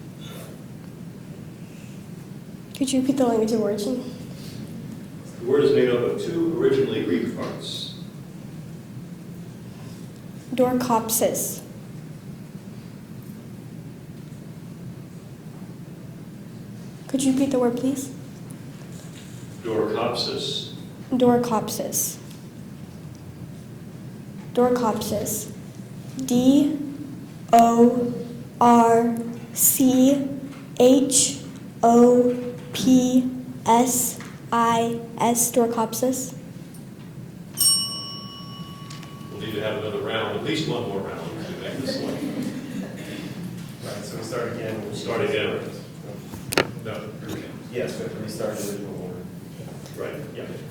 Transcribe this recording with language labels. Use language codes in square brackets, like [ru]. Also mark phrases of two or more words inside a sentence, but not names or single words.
[en] Could you repeat the language of origin? The word is made up of 2 originally Greek parts. Dorcopsis. Could you repeat the word, please? Dorcopsis. Dorcopsis. Dorcopsis. D-O-R-C-H-O-P-S-I-S. Dorcopsis. We'll need to have another round, at least one more round to make this one. Right, so we start again. We'll start again. No. Yes, we have to restart the original order. Right, yeah.